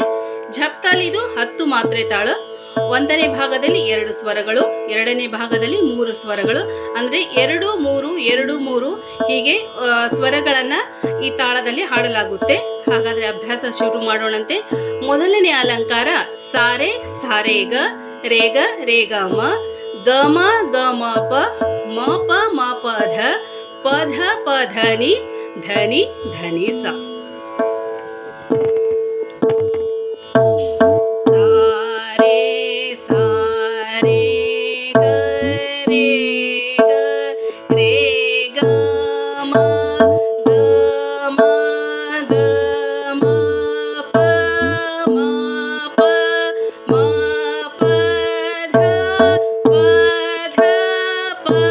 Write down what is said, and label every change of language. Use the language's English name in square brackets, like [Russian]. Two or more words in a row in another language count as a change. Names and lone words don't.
[Kannada] ಝಪ್ತಾಳ ಇದು 10 ಮಾತ್ರೆ ತಾಳ. 1ನೇ ಭಾಗದಲ್ಲಿ 2 ಸ್ವರಗಳು, 2ನೇ ಭಾಗದಲ್ಲಿ 3 ಸ್ವರಗಳು, ಅಂದರೆ 2 3 2 3 ಹೀಗೆ ಸ್ವರಗಳನ್ನು ಈ ತಾಳದಲ್ಲಿ ಹಾಡಲಾಗುತ್ತೆ. ಹಾಗಾದರೆ ಅಭ್ಯಾಸ ಶುರು ಮಾಡೋಣಂತೆ. ಮೊದಲನೇ ಅಲಂಕಾರ ಸಾರೆ ಸಾರೇಗ ರೇಗ ರೇಗ ಮ ಗ ಮ ಗ ಮ ಪ ಮ ಪ ಮ ಪ ಧ ಪ ಧ ಪ ಧನಿ ಧನಿ ಧನಿ ಸ. ಸಾರೆ ಸಾರೆ ಗ ರೇ ಗ ರೇ ಗ ಮ ಗ ಮ ಗ ಮ ಪ ಮ ಪ ಮ ಪ ಧ ಪ ಧ ಪ